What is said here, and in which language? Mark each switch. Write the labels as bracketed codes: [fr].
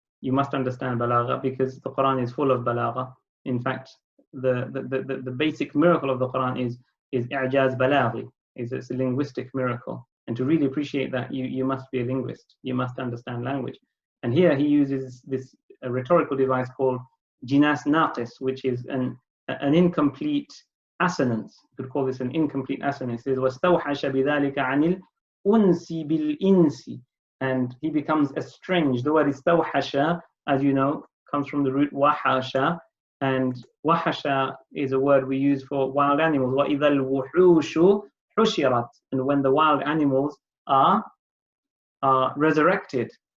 [en] You must understand balagha because the Quran is full of balagha. In fact, the basic miracle of the Quran is i'jaz balaghi. It's a linguistic miracle. And to really appreciate that, you must be a linguist. You must understand language. And here he uses this rhetorical device called jinas naqis, which is an incomplete assonance. You could call this an incomplete assonance. It says [ar] وَاسْتَوْحَشَ بِذَلِكَ عَنِ الْأُنْسِ بِالْإِنْسِ. [en] And he becomes estranged. The word istawhasha, as you know, comes from the root wahasha. And wahasha is a word we use for wild animals. [ar] وَإِذَا الْوُحُوشُ حُشِرَتْ. [en] And when the wild animals are resurrected.